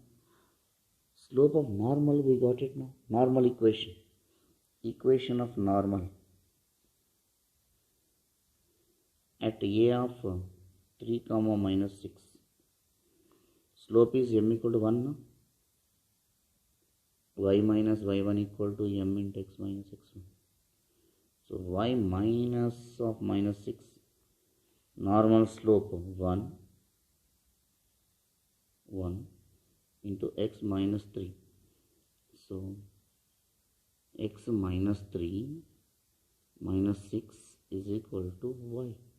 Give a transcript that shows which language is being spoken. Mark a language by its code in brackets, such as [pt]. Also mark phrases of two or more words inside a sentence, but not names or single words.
[en] Slope of normal, we got it now. Normal equation. Equation of normal. At a of 3 comma minus 6. Slope is m equal to 1 now. Y minus y1 equal to m into x minus x1. So y minus of minus 6. Normal slope 1 into x minus 3. So x minus 3 minus 6 is equal to y.